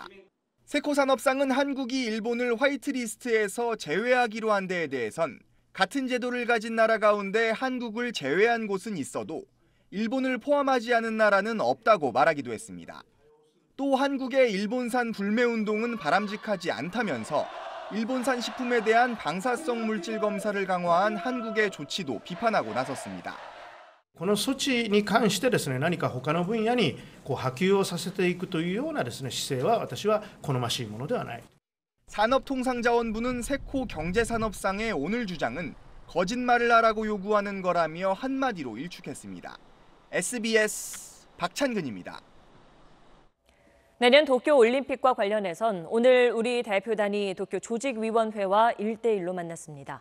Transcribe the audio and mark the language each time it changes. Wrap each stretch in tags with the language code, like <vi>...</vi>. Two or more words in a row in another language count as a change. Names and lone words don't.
<ko>세코 산업상은 한국이 일본을 화이트리스트에서 제외하기로 한 데에 대해선 같은 제도를 가진 나라 가운데 한국을 제외한 곳은 있어도 일본을 포함하지 않은 나라는 없다고 말하기도 했습니다. 또 한국의 일본산 불매운동은 바람직하지 않다면서 일본산 식품에 대한 방사성 물질 검사를 강화한 한국의 조치도 비판하고 나섰습니다.</ko> <ja>この措置に関してですね、何か他の分野に波及をさせていくというようなですね、姿勢は私は好ましいものではない。</ja> <ko>산업통상자원부는 세코 경제산업상의 오늘 주장은 거짓말을 하라고 요구하는 거라며 한마디로 일축했습니다. SBS 박찬근입니다. 내년 도쿄올림픽과 관련해선 오늘 우리 대표단이 도쿄 조직위원회와 1대1로 만났습니다.</ko>